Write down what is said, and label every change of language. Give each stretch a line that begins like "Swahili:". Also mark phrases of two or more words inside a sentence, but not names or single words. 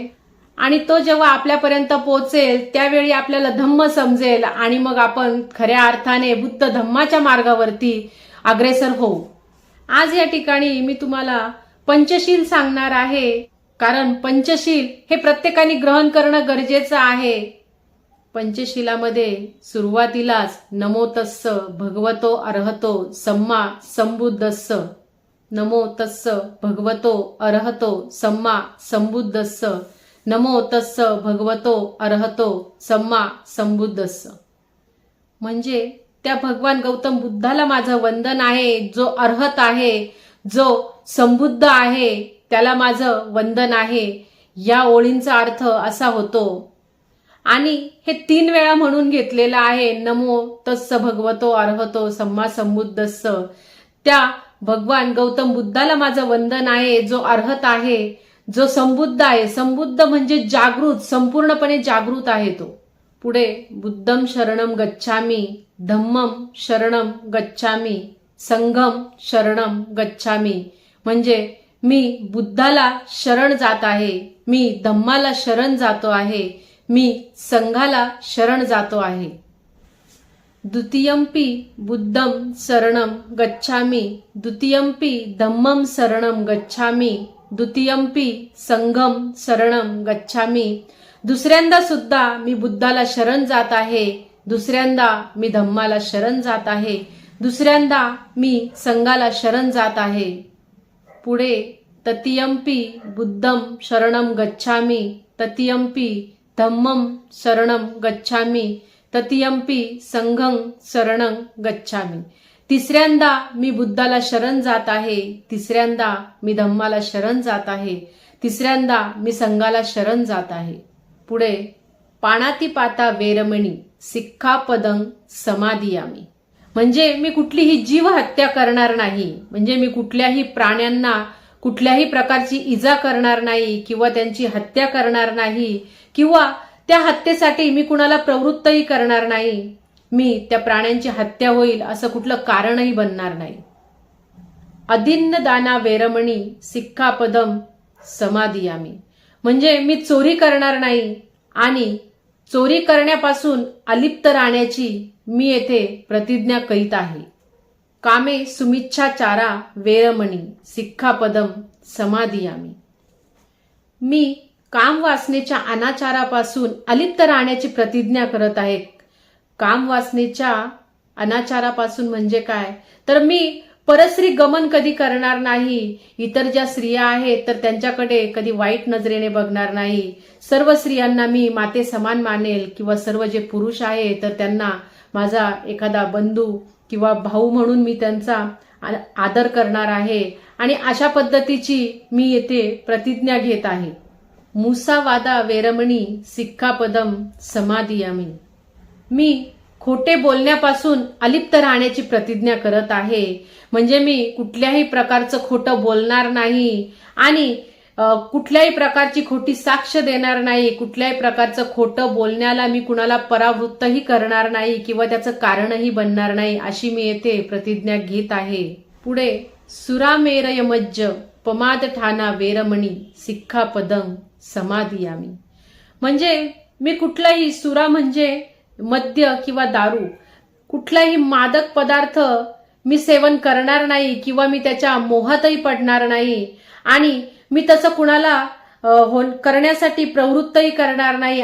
Marathi: आणि तो जेव्हा आपल्यापर्यंत पोहोचेल त्यावेळी आपल्याला धम्म समजेल आणि मग आपण खऱ्या अर्थाने बुद्ध धम्माच्या मार्गावरती अग्रेसर होऊ. आज या ठिकाणी मी तुम्हाला पंचशील सांगणार आहे, कारण पंचशील हे प्रत्येकाने ग्रहण करणं गरजेचं आहे. पंचशिलामध्ये सुरुवातीलाच
Pali: नमो तस्स भगवतो अरहतो सम्मा संबुद्धस्स, नमो तस्स भगवतो अरहतो सम्मा संबुद्धस्स, नमो तस्स भगवतो अरहतो सम्मा संबुद्धस्स.
Marathi: म्हणजे त्या भगवान गौतम बुद्धाला माझं वंदन आहे, जो अर्हत आहे, जो संबुद्ध आहे, त्याला माझं वंदन आहे. या ओळींचा अर्थ असा होतो. आणि हे 3 वेळा म्हणून घेतलेलं आहे.
Pali: नमो तस्स भगवतो अर्हतो सम्मा संबुद्धस्स.
Marathi: त्या भगवान गौतम बुद्धाला माझं वंदन आहे, जो अर्हत आहे, जो संबुद्ध आहे. संबुद्ध म्हणजे जागृत, संपूर्णपणे जागृत आहे तो.
Pali: पुढे बुद्धम शरणम गच्छामी, धम्मम शरणम गच्छामी, संघम शरणम गच्छामी.
Marathi: म्हणजे मी बुद्धाला शरण जात आहे, मी धम्माला शरण जातो आहे, मी संघाला शरण जातो आहे.
Pali: द्वितीयंपि बुद्धम शरणम गच्छामी, द्वितीयंपि धम्मम शरणम गच्छामी, द्वितीयंपि संघम शरणम गच्छामी.
Marathi: दुसऱ्यांदा सुद्धा मी बुद्धाला शरण जात आहे, दुसऱ्यांदा मी धम्माला शरण जात आहे, दुसऱ्यांदा मी संघाला शरण जात आहे.
Pali: पुढे तृतीयंपि बुद्धम शरणम गच्छामी, तृतीयंपि धम्मम शरणम गच्छामी, तृतीयंपि संघं शरणं गच्छामी.
Marathi: तिसऱ्यांदा मी बुद्धाला शरण जात आहे, तिसऱ्यांदा मी धम्माला शरण जात आहे, तिसऱ्यांदा मी संघाला शरण जात आहे.
Pali: पुढे पाणातिपाता वेरमणी सिक्खापदं समादियामी.
Marathi: म्हणजे मी कुठलीही जीव हत्या करणार नाही, म्हणजे मी कुठल्याही प्राण्यांना कुठल्याही प्रकारची इजा करणार नाही किंवा त्यांची हत्या करणार नाही किंवा त्या हत्येसाठी मी कुणाला प्रवृत्तही करणार नाही. मी त्या प्राण्यांची हत्या होईल असं कुठलं कारणही बनणार नाही.
Pali: अदिन्न दाना वेरमणी सिक्खापदम समादियामी.
Marathi: म्हणजे मी चोरी करणार नाही आणि चोरी करण्यापासून अलिप्त राहण्याची मी येथे प्रतिज्ञा करीत आहे.
Pali: कामे सुमिच्छाचारा वेरमणी सिक्खापदम समादियामी.
Marathi: मी काम वासनेच्या अनाचारापासून अलिप्त राहण्याची प्रतिज्ञा करत आहे. काम वासनेच्या अनाचारापासून म्हणजे काय, तर मी परस्त्री गमन कधी करणार नाही. इतर ज्या स्त्रिया आहेत तर त्यांच्याकडे कधी वाईट नजरेने बघणार नाही. सर्व स्त्रियांना मी माते समान मानेल किंवा सर्व जे पुरुष आहेत तर त्यांना माझा एखादा बंधू किंवा भाऊ म्हणून मी त्यांचा आदर करणार आहे. आणि अशा पद्धतीची मी येथे प्रतिज्ञा घेत आहे.
Pali: मुसावादा वेरमणी सिक्खापदम समादियामी.
Marathi: मी खोटे बोलण्यापासून अलिप्त राहण्याची प्रतिज्ञा करत आहे. म्हणजे मी कुठल्याही प्रकारचं खोटं बोलणार नाही आणि कुठल्याही प्रकारची खोटी साक्ष देणार नाही. कुठल्याही प्रकारचं खोटं बोलण्याला मी कुणाला परावृत्तही करणार नाही किंवा त्याचं कारणही बनणार नाही, अशी मी येथे प्रतिज्ञा घेत आहे.
Pali: पुढे सुरामेरयमज्ज पमाद ठाना वेरमणी सिक्खापदं समादियामी.
Marathi: म्हणजे मी कुठलाही सुरा म्हणजे मद्य किंवा दारू, कुठलाही मादक पदार्थ मी सेवन करणार नाही किंवा मी त्याच्या मोहातही पडणार नाही आणि मी तसं कुणाला करण्यासाठी प्रवृत्तही करणार नाही.